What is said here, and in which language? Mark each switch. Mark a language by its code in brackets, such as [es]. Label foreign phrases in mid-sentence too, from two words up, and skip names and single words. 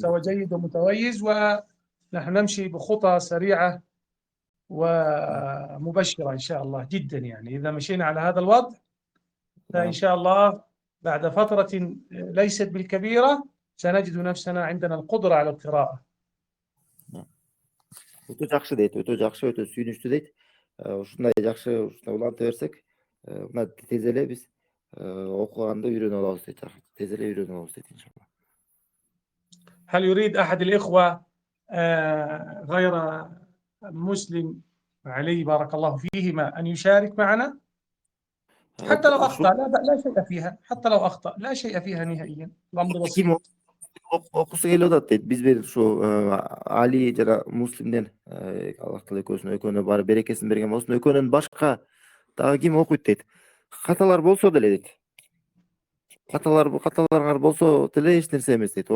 [ar] مستوى جيد ومتميز، ونحن نمشي بخطى سريعة ومبشرة إن شاء الله جدا. يعني إذا مشينا على هذا الوضع فإن نعم. شاء الله بعد فترة ليست بالكبيرة سنجد نفسنا عندنا القدرة على القراءة. [ky] Өтө жакшы дейт, өтө жакшы, өтө сүйүнүчтүү дейт. Ушундай жакшы, ушундай уланта берсек, мына тез эле биз окуганды үйрөнүп алабыз дейт. Тез эле үйрөнүп алабыз дейт иншалла. [ar] هل يريد أحد الإخوة غير مسلم علي بارك الله فيهما أن يشارك معنا؟ حتى لو أخطأ لا شيء فيها، حتى لو أخطأ لا شيء فيها نهائيا، الأمر بسيط. [ky] Ким окуса келип атат дейт. Биз бир ушу Али жана Муслимден Аллах таала экөөнүнө баары берекесин берген болсун. Экөөнүн башка дагы ким окуйт дейт. Каталар болсо деле дейт. Каталарыңар болсо деле эч нерсе эмес дейт.